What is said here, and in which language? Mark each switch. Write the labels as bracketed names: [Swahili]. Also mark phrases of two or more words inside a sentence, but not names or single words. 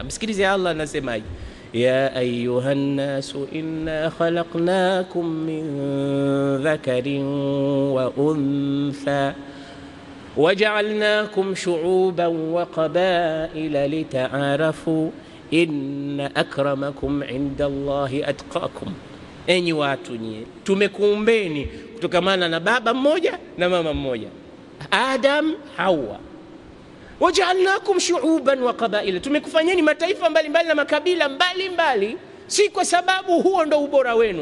[Swahili] Msikilize Allah anasemaje, [Arabic] يا أيها الناس إنا خلقناكم من ذكر وأنثى وجعلناكم شعوبا وقبائل لتعارفوا إن أكرمكم عند الله أتقاكم. [Swahili] Enyi watu nyie, tumekuumbeni kutokamana na baba mmoja na mama mmoja, Adam Hawa. [Arabic] وجعلناكم شعوبا وقبائل, [Swahili] tumekufanyeni mataifa mbalimbali na makabila mbalimbali, si kwa sababu huo ndo ubora wenu.